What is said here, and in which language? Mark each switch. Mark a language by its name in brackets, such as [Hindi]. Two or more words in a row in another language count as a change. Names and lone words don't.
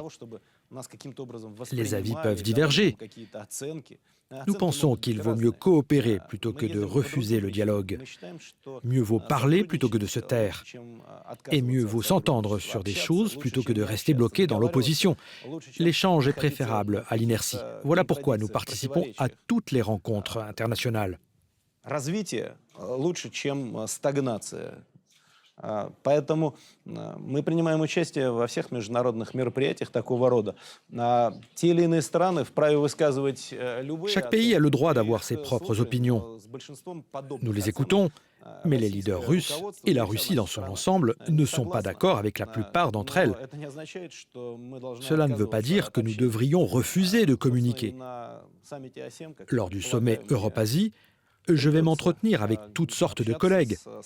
[French] Les avis peuvent diverger. Nous pensons qu'il vaut mieux coopérer plutôt que de refuser le dialogue. Mieux vaut parler plutôt que de se taire. Et mieux vaut s'entendre sur des choses plutôt que de rester bloqué dans l'opposition. L'échange est préférable à l'inertie. Voilà pourquoi nous participons à toutes les rencontres internationales. [Russian] Поэтому мы принимаем участие во всех международных мероприятиях такого рода. Те или иные страны вправе высказывать любые... [French] Chaque pays a le droit d'avoir ses propres opinions. Nous les écoutons, mais les leaders russes et la Russie dans son ensemble ne sont pas d'accord avec la plupart d'entre elles. Cela ne veut pas dire que nous devrions refuser de communiquer. Lors du sommet Europe-Asie, je vais m'entretenir avec toutes sortes de collègues.